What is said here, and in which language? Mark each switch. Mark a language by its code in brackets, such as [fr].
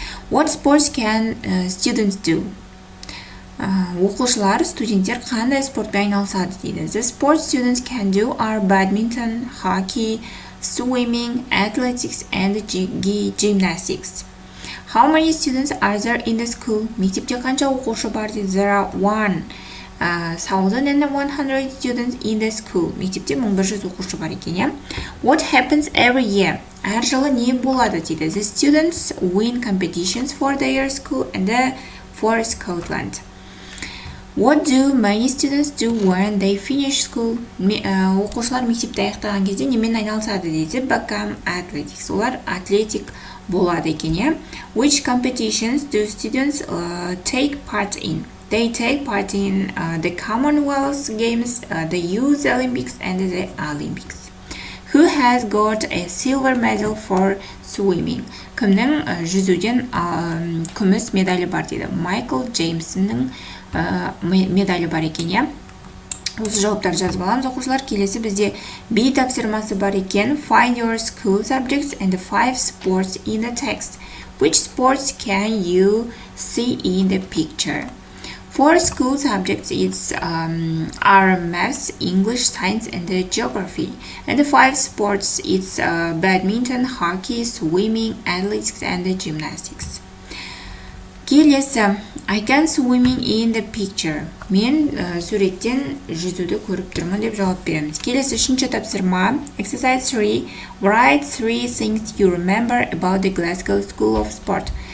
[en] What sports can students do? [kk] Оқушылар, студенттер қандай спортпен айналысады дейді. [en] The sports students can do are badminton, hockey, swimming, athletics and gymnastics. How many students are there in the school? [kk] Мектепте қанша оқушы бар дейді. [en] There are 1,100 students in the school. [kk] Мектепте 1100 оқушы бар екен. [en] What happens every year? [kk] Әр жылы не болады дейді. [en] The students win competitions for their school and for Scotland. What do many students do when they finish school? [kk] Оқушылар мектепті аяқтаған кезде немен айналысады дейді. [en] Become athletics. [kk] Олар атлетик болады екен. [en] Which competitions do students take part in? They take part in the Commonwealth Games, the Youth Olympics, and the Olympics. Who has got a silver medal for swimming? [kk] Кімнің жүзуден күміс медалі бар дейді. Майкл Джеймсонның медалі бар екен. Осы жауаптарды жазып аламыз оқушылар. Келесі бізде B тапсырмасы бар екен. [en] Find your school subjects and 5 sports in the text. Which sports can you see in the picture? 4 school subjects are maths, English, science, and geography. And the 5 sports it's badminton, hockey, swimming, athletics, and gymnastics. Келесі, I can swimming in the picture. [kk] Мен суреттен жүзуді көріп тұрмын деп жауап береміз. Келесі үшінші тапсырма. [en] Exercise 3. Write 3 things you remember about the Glasgow School of Sport.